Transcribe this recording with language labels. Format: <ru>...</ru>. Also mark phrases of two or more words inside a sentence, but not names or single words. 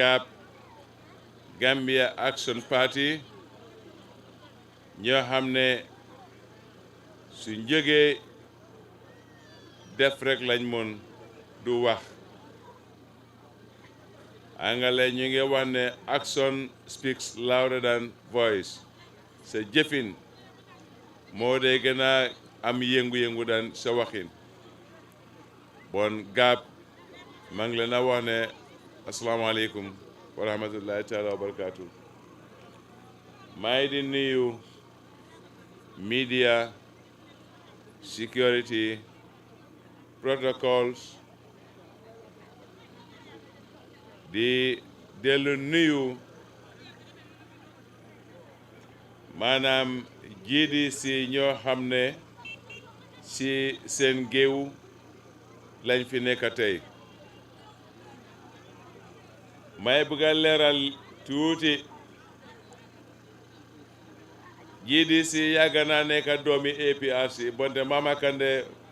<wo>Gambia Action Party ñoo xam ne su jógee def rek lañ mën du wax angale ñu ngi wax ne</wo> <en>action speaks louder than voice</en> <wo>sa jëfin moo dee gën a am yëngu-yëngu daan sa waxin bon maa ngi leen a wax ne</wo> <ar>السلام عليكم ورحمة الله تعالى وبركاته</ar> <wo>maa ngi di nuyu</wo> <en>media security protocols</en> <wo>di dellu nuyu maanaam GDC ñoo xam ne ci seen géew lañ fi nekk tey may bëgg a leeral tuuti GDC yàgg naa nekk doomi APRC bonte Mama Kandeh</wo>